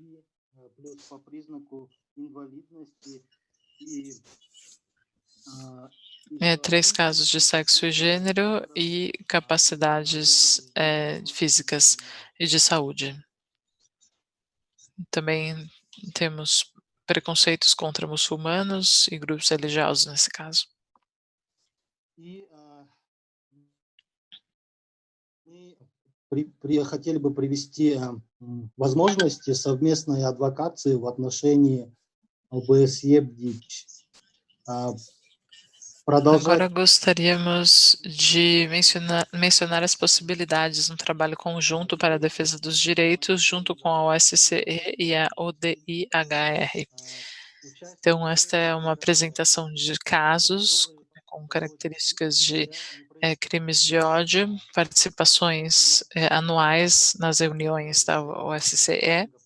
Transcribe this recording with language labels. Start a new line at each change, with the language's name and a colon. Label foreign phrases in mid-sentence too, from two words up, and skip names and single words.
Portuguese: 3 casos de sexo e gênero e capacidades físicas e de saúde. Também temos preconceitos contra muçulmanos e grupos religiosos nesse caso.
Russian: Хотели бы привести возможности совместной адвокации в отношении ОБСЕ БДИЧ.
Portuguese: Agora gostaríamos de mencionar as possibilidades no trabalho conjunto para a defesa dos direitos junto com a OSCE e a ODIHR. Então, esta é uma apresentação de casos com características de crimes de ódio, participações anuais nas reuniões da OSCE.